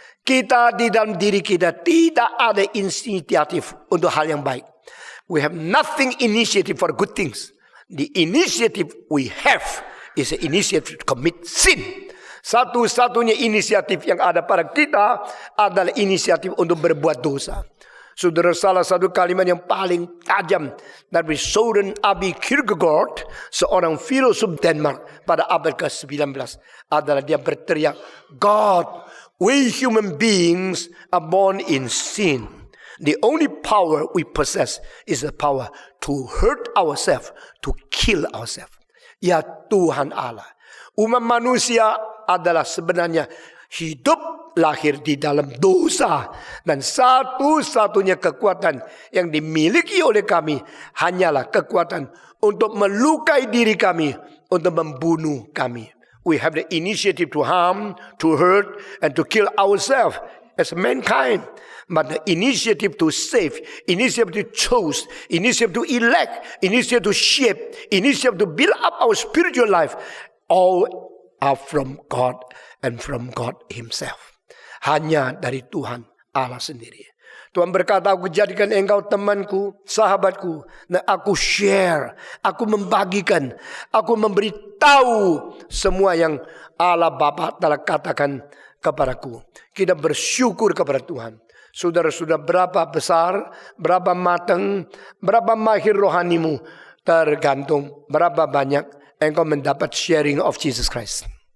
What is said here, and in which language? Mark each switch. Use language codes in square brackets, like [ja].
[id] Kita di dalam diri kita tidak ada inisiatif untuk hal yang baik. [en] We have nothing initiative for good things. The initiative we have is an initiative to commit sin. [id] Satu-satunya inisiatif yang ada pada kita adalah inisiatif untuk berbuat dosa. Saudara, salah satu kalimat yang paling tajam dari Søren Abi Kierkegaard, seorang filosof Denmark pada abad ke-19 adalah dia berteriak, [en] God, we human beings are born in sin. The only power we possess is the power to hurt ourselves, to kill ourselves. [id] Ya Tuhan Allah, umat manusia adalah sebenarnya hidup lahir di dalam dosa. Dan satu-satunya kekuatan yang dimiliki oleh kami hanyalah kekuatan untuk melukai diri kami, untuk membunuh kami. [en] We have the initiative to harm, to hurt, and to kill ourselves as mankind. But the initiative to save, initiative to choose, initiative to elect, initiative to shape, initiative to build up our spiritual life, all are from God and from God Himself. [id] Hanya dari Tuhan Allah sendiri. Tuhan berkata, aku jadikan engkau temanku, sahabatku, dan aku share, aku membagikan, aku memberitahu semua yang Allah Bapa telah katakan kepadaku. Kita bersyukur kepada Tuhan. Saudara-saudara, berapa besar, berapa matang, berapa mahir rohanimu, tergantung berapa banyak engkau mendapat [en] sharing of Jesus Christ.